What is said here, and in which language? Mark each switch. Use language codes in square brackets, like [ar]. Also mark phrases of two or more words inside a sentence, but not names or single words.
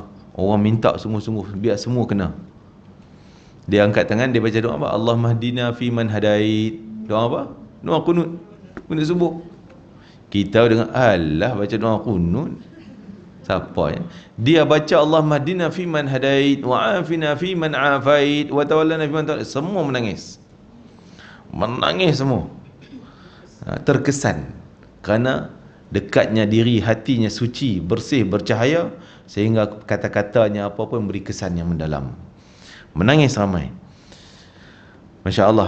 [ms] Orang minta sungguh-sungguh, biar semua kena. Dia angkat tangan, dia baca doa apa? [ar] اللهم اهدنا فيمن هديت. [ms] Doa apa? Doa kunut subuh. Kita dengar, alah baca doa kunut. Siapa ya? Dia baca [ar] اللهم اهدنا فيمن هديت وعافنا فيمن عافيت وتولنا فيمن توليت. [ms] Semua menangis semua. Terkesan kerana dekatnya diri, hatinya suci, bersih, bercahaya, sehingga kata-katanya apa pun beri kesan yang mendalam. Menangis ramai. [ar] ما شاء الله.